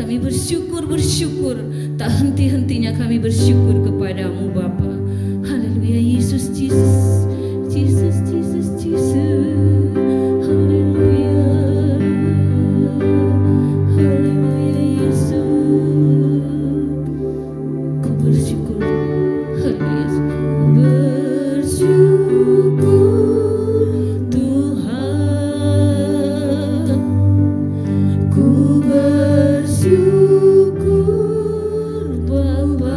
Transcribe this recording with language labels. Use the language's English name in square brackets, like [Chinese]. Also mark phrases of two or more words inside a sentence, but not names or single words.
[Indonesian] bersyukur, tak henti-hentinya kami bersyukur kepadamu Bapa. Haleluya Yesus, Jesus, Jesus, Jesus, Jesus. Haleluya, haleluya Yesus. Ku bersyukur, haleluya, bersyukur Tuhan, ku bersyukur Bapa.